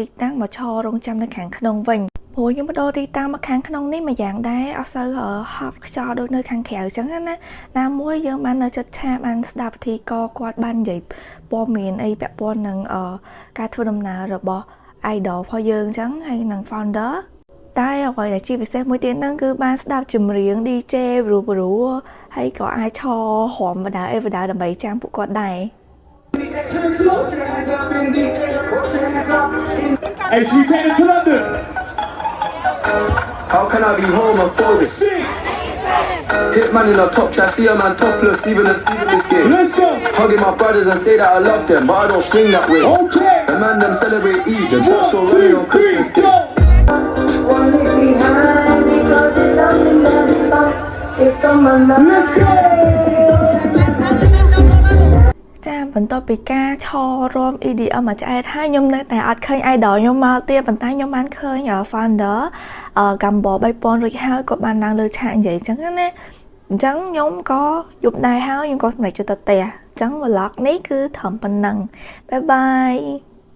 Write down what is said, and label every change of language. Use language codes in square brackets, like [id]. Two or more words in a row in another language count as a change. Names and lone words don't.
[km] តាំងមកឈររងចាំនៅខាងក្នុងវិញព្រោះខ្ញុំបដូរទីតាំងមកខាងក្នុងនេះមួយយ៉ាងដែរអត់សូវហប់ខ្យល់ដូចនៅខាងក្រៅអញ្ចឹងណាមួយយើងបាននៅចិត្តឆាបានស្ដាប់ពិធីករគាត់បាននិយាយព័ត៌មានអីពាក់ព័ន្ធនឹងការធ្វើដំណើររបស់ idol របស់យើងអញ្ចឹងហើយនឹង founderតែអ្វីដែលជាពិសេសមួយទៀតហ្នឹងគឺបានស្ដាប់ចម្រៀង DJ ព្រោះហើយក៏អាចឈរហមបដាដើម្បីចាំពួកគាត់ដែរ [en] Hey, should we take it to London? How can I be homophobic? Hitman in a top try, see a man topless, even this game. Let's go. Hugging my brothers and say that I love them, but I don't swing that way. Okay. The man them celebrate Eid, the trap still running on Christmas Day. Want it behind because it's something that is on. It's on my mind. Let's go. [km] ចាបន្ទាប់ពីការឈររំ EDM មួយឆ្អែតហើយខ្ញុំនៅតែអត់ឃើញ idol ខ្ញុំមកទៀតប៉ុន្តែខ្ញុំបានឃើញ founder កំបោរ3000រួចហើយគាត់បានឡើងលើឆាកនិយាយអញ្ចឹងណាអញ្ចឹងខ្ញុំក៏យប់ដែរហើយខ្ញុំក៏សម្រេចចិត្តទៅផ្ទះអញ្ចឹង vlog នេះគឺត្រឹមប៉ុណ្ណឹង [en] bye bye